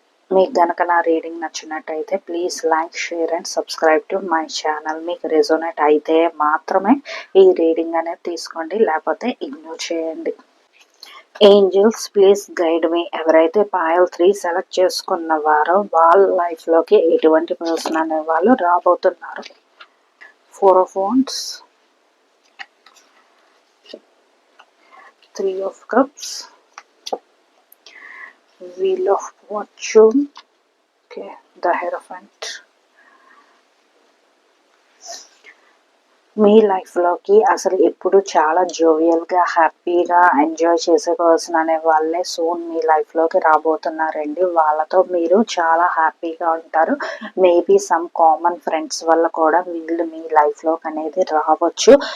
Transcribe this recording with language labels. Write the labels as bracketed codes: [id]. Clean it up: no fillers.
[te] మీకు గనక నా రీడింగ్ నచ్చినట్టయితే [en] Please like, share and subscribe to my channel. [te] మీకు రెజోనేట్ అయితే మాత్రమే ఈ రీడింగ్ అనేది తీసుకోండి, లేకపోతే ఇగ్నోర్ చేయండి. [en] Angels please guide me. [te] ఎవరైతే పాయల్ 3 సెలెక్ట్ చేసుకున్నవారో వాళ్ళ లైఫ్లోకి ఎటువంటి పర్సన్ అనే వాళ్ళు రాబోతున్నారు. [en] 4 of Wands, 3 of Cups, Wheel of Fortune, okay, the Hierophant. [te] మీ లైఫ్లోకి అసలు ఎప్పుడు చాలా జోవియల్గా హ్యాపీగా ఎంజాయ్ చేసే పర్సన్ అనే వాళ్ళే సూన్ మీ లైఫ్లోకి రాబోతున్నారండి. వాళ్ళతో మీరు చాలా హ్యాపీగా ఉంటారు. [en] maybe some common friends [te] వల్ల కూడా వీళ్ళు మీ లైఫ్లోకి అనేది రావచ్చు.